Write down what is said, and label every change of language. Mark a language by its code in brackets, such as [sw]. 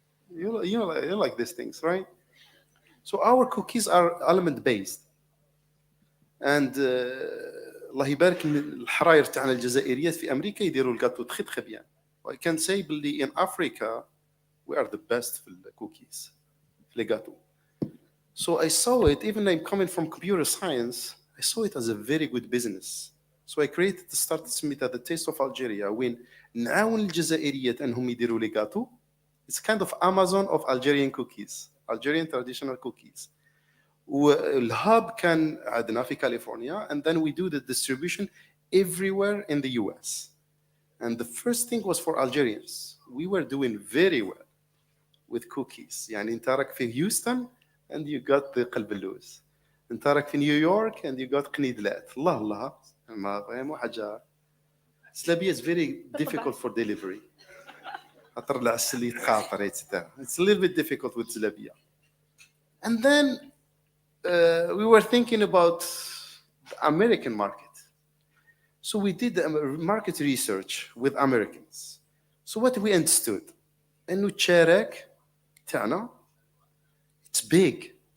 [en] You like these things, right? So our cookies are almond based, [ar] and الله يبارك الحراير تاعنا الجزائريات في امريكا يديروا الجاتو تخي تخي بيان. [en] I can say [ar] باللي [en] in Africa we are the best [ar] في الكوكيز في الجاتو. [en] So I saw it, even though I'm coming from computer science, I saw it as a very good business. So I created the startup [ar] سميتها [en] The Taste of Algeria, [ar] وين نعاون الجزائريات انهم يديروا لي جاتو. [en] It's kind of Amazon of Algerian cookies, Algerian traditional cookies. [ar] والهاب كان عندنا في كاليفورنيا, [en] and then we do the distribution everywhere in the US. And the first thing was for Algerians. We were doing very well with cookies. [ar] يعني انت راك في هيوستن [en] and you got the [ar] قلب اللوز. انت راك في نيويورك and you got قنيدلات. الله ما حاجه سلابيه [en] is very difficult for delivery. [ar] خاطر العسل يتقاطر etc. [en] It's a little bit difficult with زلابيه. And then we were thinking about the American market. So we did market research with Americans. So what we understood [ar] انه الشارك تاعنا [en] it's big.